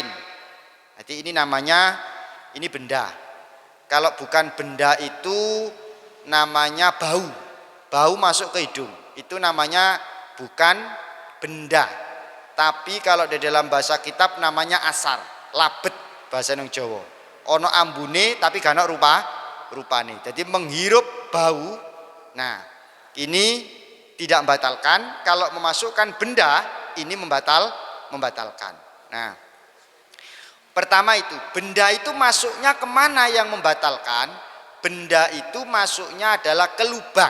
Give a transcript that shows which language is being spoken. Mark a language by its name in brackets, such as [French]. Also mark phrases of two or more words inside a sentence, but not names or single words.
[Indonesian] Jadi ini namanya ini benda. Kalau bukan benda itu namanya bau. Bau masuk ke hidung. Itu namanya bukan benda. Tapi kalau di dalam bahasa kitab namanya asar, labet bahasa nang Jawa. [Javanese] Ono ambune tapi gak ono rupane. [Indonesian] Jadi menghirup bau. Nah, ini tidak membatalkan. Kalau memasukkan benda ini membatalkan. Nah, pertama itu, benda itu masuknya kemana yang membatalkan? Benda itu masuknya adalah ke lubang.